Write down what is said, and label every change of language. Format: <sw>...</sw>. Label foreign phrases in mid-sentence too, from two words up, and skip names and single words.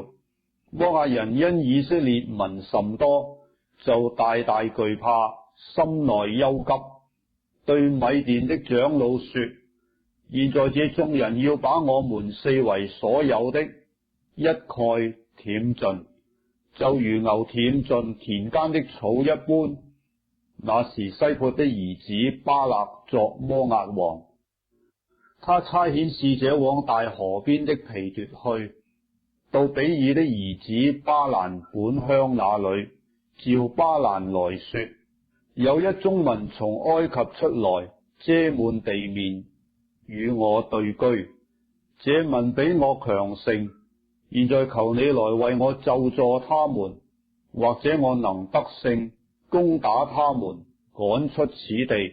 <zh>摩押人因以色列民甚多，就大大懼怕，心內憂急，對米甸的長老說：現在這眾人要把我們四圍所有的一概舔盡，就如牛舔盡田間的草一般。那時西卜的兒子巴勒作摩押王，他差遣使者往大河邊的皮奪去，到比珥的兒子巴蘭本鄉那裏，召巴蘭來說：有一眾民從埃及出來，遮滿地面，與我對居。這民比我強盛，現在求你來為我咒詛他們，或者我能得勝，攻打他們，趕出此地。</zh>